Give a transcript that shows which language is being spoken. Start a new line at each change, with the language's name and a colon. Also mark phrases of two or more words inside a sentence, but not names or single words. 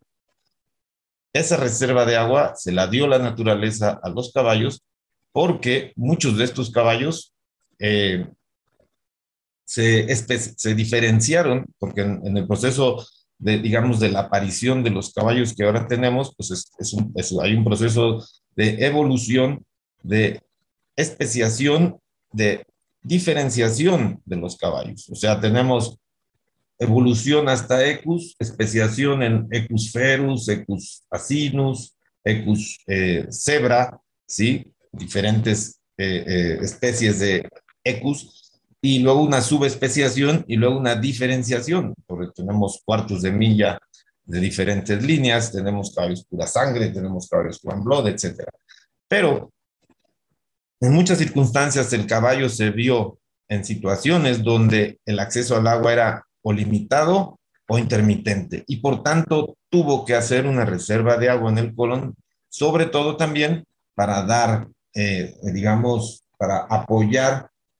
Spanish: Esa reserva de agua se la dio la naturaleza a los caballos, porque muchos de estos caballos se diferenciaron, porque en el proceso de, digamos, de la aparición de los caballos que ahora tenemos, pues hay un proceso de evolución, de especiación, de diferenciación de los caballos. O sea, tenemos evolución hasta Equus, especiación en Equus ferus, Equus asinus, Equus zebra, ¿sí? Diferentes especies de Equus, y luego una subespeciación y luego una diferenciación, porque tenemos cuartos de milla de diferentes líneas, tenemos caballos pura sangre, tenemos caballos
English: one blood,
Spanish: etcétera. Pero en muchas circunstancias el caballo se vio en situaciones donde el acceso al agua era o limitado o intermitente, y por tanto tuvo que hacer una reserva de agua en el colon, sobre todo también para dar, digamos, para apoyar